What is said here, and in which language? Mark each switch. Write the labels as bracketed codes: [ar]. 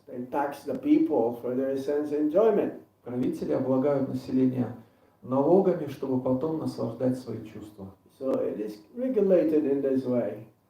[en] They tax the people for their sense enjoyment. [ru] Правители облагают население налогами, чтобы потом наслаждать свои чувства. [en] So it is regulated in this way.